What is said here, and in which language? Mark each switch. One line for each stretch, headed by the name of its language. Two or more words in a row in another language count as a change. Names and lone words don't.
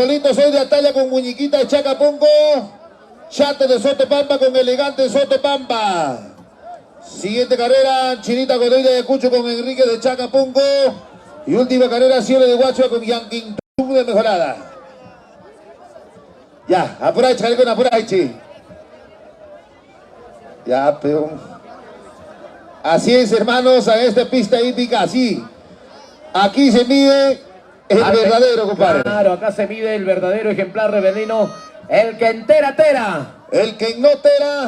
Spanish: Cholito Soy de Atalla con Muñiquita de Chacapunco. Chate de Sotopampa con Elegante Sotopampa. Siguiente carrera, Chinita Godoy de Cucho con Enrique de Chacapunco. Y última carrera, Cielo de Huachua con Yanquintum de Mejorada. Ya, apurache, Jalecón, apurache. Ya, pero... Así es, hermanos, a esta pista hípica, así. Aquí se mide el verdadero, compadre. Claro, acá se mide el verdadero ejemplar, Rebelino. El que entera, tera. El que no tera.